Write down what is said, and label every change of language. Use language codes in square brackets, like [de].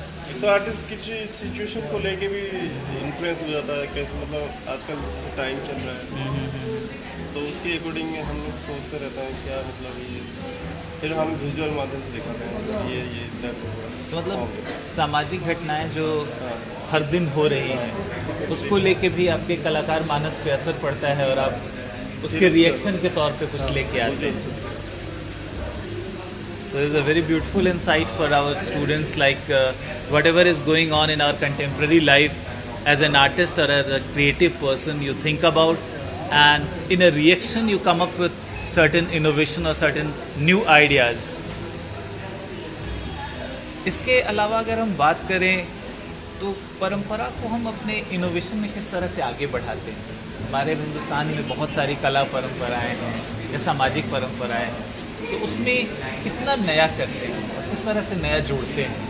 [hi] तो आर्टिस्ट की सिचुएशन को लेके भी इन्फ्लुएंस हो जाता है, कैसे मतलब आजकल टाइम चल रहा है, तो उसके अकॉर्डिंग हम लोग सोचते रहते हैं क्या, मतलब ये फिर हम विजुअल माध्यम से दिखाते हैं ये तो मतलब सामाजिक घटनाएं जो हर दिन हो रही हैं, उसको लेके भी आपके कलाकार मानस पे असर पड़ता है और आप उसके रिएक्शन के तौर पे कुछ लेके आते हैं। [en] So it's a very beautiful insight for our students, like whatever is going on in our contemporary life, as an artist or as a creative person, you think about, and in a reaction you come up with certain innovation or certain new ideas. [hi] इसके अलावा अगर हम बात करें तो परंपरा को हम अपने इनोवेशन में किस तरह से आगे बढ़ाते हैं? हमारे हिंदुस्तान में बहुत सारी कला परंपराएं हैं या सामाजिक परंपराएं हैं, तो उसमें कितना नया करते हैं, किस तरह से नया जोड़ते हैं?